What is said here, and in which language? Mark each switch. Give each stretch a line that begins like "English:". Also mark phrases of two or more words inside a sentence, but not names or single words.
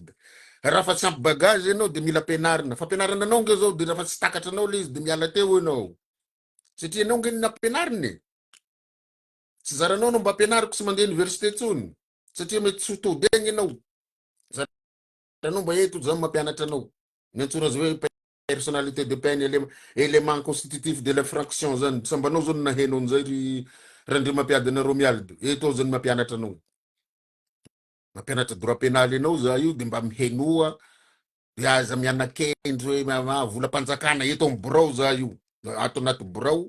Malagasy: Raha fa tsy ampy bagage enao de mila penarina. Fa penarina anao nge zao de raha fa tsy takatra anao le izy de miala teo enao. Satria enao nge nampenarina. Tsy zaranao no mba penariko sy mandeha université tsony. Satria mety tsy todegny enao. Zaranao mba eto zany mampianatra anao. Ny antsona zao hoe
French: personnalité de peine, élément constitutif de l'infraction
Malagasy: zany. Sambanao zany nahenao an'izay raha ndre mampiadana ro mialy. Eto zany mampianatra anao. Mampianatra
French: droit pénal
Malagasy: enao za io de mba mihenoa de aza mianakendry hoe volam-panjakana eto amin'ny birao za io. Ato anaty birao.